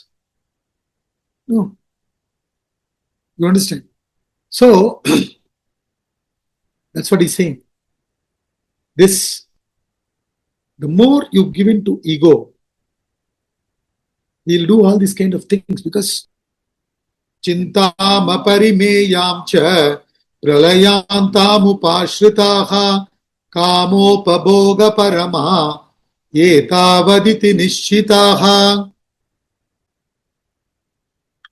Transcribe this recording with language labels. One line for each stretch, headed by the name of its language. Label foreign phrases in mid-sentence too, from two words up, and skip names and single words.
English: No. You understand? So, that's what he's saying. The more you give into ego, he'll do all these kind of things, because
Sanskrit: चिन्ताम् अपरिमेयां च प्रलयान्ताम् उपाश्रिताः कामोपभोग परमा एतावदिति निश्चिताः.